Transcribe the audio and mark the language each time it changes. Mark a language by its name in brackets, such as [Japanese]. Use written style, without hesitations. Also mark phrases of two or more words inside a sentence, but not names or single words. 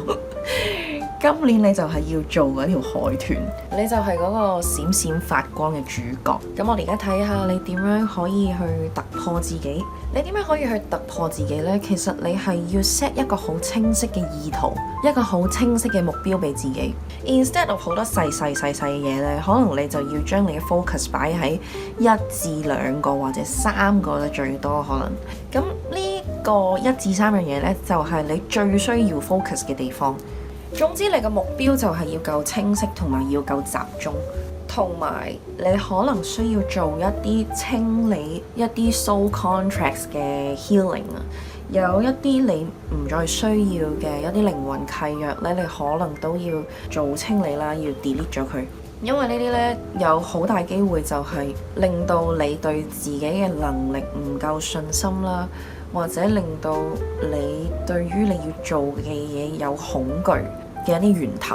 [Cantonese] 今年你就係要做嗰條海豚，你就係嗰個閃閃發光嘅主角。咁我哋而家睇下你點樣可以去突破自己。你點樣可以去突破自己呢？其實你係要 set 一個好清晰嘅意圖，一個好清晰嘅目標俾自己。 [English] Instead of [Cantonese] 好多細細嘅嘢呢，可能你就要將你嘅 focus 擺喺1至2個或者3個咧，最多可能。咁呢個1至3樣嘢呢，就係你最需要 focus 嘅地方。總之你嘅目標就係要夠清晰同埋要夠集中，同埋你可能需要做一啲清理一啲 [English] soul contracts [Cantonese] 嘅 healing 啊，有一啲你唔再需要嘅一啲靈魂契約咧，你可能都要做清理啦，要 delete 咗佢，因為呢啲咧有好大機會就係令到你對自己嘅能力唔夠信心啦，或者令到你對於你要做嘅嘢有恐懼嘅一啲源頭。